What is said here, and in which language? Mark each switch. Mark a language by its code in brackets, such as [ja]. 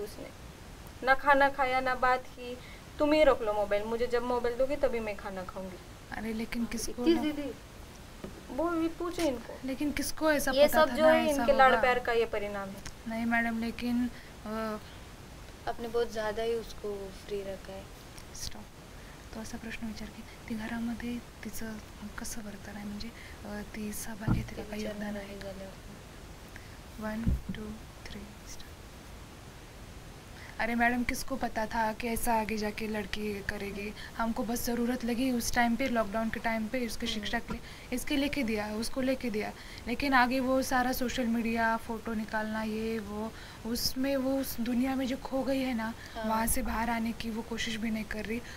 [hi] उसने ना खाना खाया ना बात की। तुम ही रख लो मोबाइल, मुझे जब मोबाइल दोगी तभी मैं खाना खाऊंगी। अरे लेकिन किसको वो भी पूछे इनको, लेकिन किसको ऐसा ये पता सब था जो ना है ऐसा इनके लाड़ होगा? प्यार का ये परिणाम है। नहीं मैडम, लेकिन आपने बहुत ज़्यादा ही उसको फ्री रखा है। [en] Stop. [mr] तो असा प्रश्न विचार की ती घरामध्ये तिचं कसं वर्तन आहे, म्हणजे ती सहभाग घेते का, काही योगदान आहे? [en] 1 2 3 start. [hi] अरे मैडम, किसको पता था कि ऐसा आगे जाके लड़की करेगी? हमको बस ज़रूरत लगी उस टाइम पे, लॉकडाउन के टाइम पे, उसके शिक्षा के लिए इसके लेके दिया, उसको लेके दिया। लेकिन आगे वो सारा सोशल मीडिया, फ़ोटो निकालना, ये वो, उसमें वो उस दुनिया में जो खो गई है ना, वहाँ से बाहर आने की वो कोशिश भी नहीं कर रही।